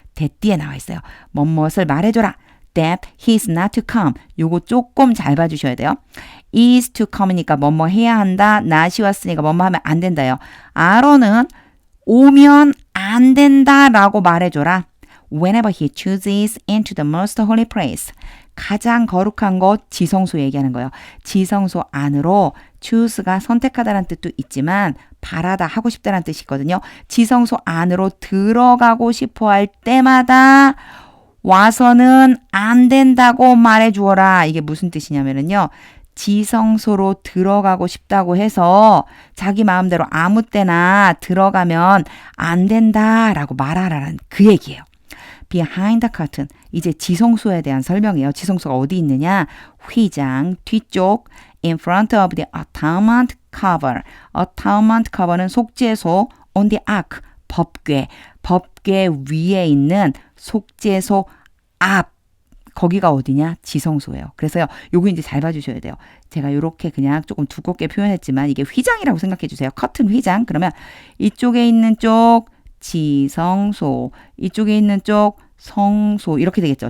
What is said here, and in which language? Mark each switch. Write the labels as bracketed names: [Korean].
[Korean] 대띠에 나와 있어요. 무엇을 말해줘라. [English] That he is not to come. [Korean] 요거 조금 잘 봐주셔야 돼요. [English] is to come [Korean] 이니까 뭐뭐 해야 한다. not이 왔으니까 뭐뭐 하면 안 된다요. 아론은 오면 안 된다라고 말해줘라. [English] Whenever he chooses into the most holy place. [Korean] 가장 거룩한 곳 지성소 얘기하는 거예요. 지성소 안으로 choose가 선택하다라는 뜻도 있지만 바라다 하고 싶다라는 뜻이 있거든요. 지성소 안으로 들어가고 싶어 할 때마다 와서는 안 된다고 말해 주어라. 이게 무슨 뜻이냐면요. 지성소로 들어가고 싶다고 해서 자기 마음대로 아무 때나 들어가면 안 된다라고 말하라는 그 얘기예요. [English] Behind the curtain. [Korean] 이제 지성소에 대한 설명이에요. 지성소가 어디 있느냐? 휘장 뒤쪽 [English] in front of the atonement cover. atonement cover는 [Korean] 속죄소 [English] on the ark. [Korean] 법궤 위에 있는 속죄소 앞. 거기가 어디냐? 지성소예요. 그래서요. 요거 이제 잘 봐주셔야 돼요. 제가 이렇게 그냥 조금 두껍게 표현했지만 이게 휘장이라고 생각해 주세요. 커튼 휘장. 그러면 이쪽에 있는 쪽 지성소, 이쪽에 있는 쪽 성소 이렇게 되겠죠.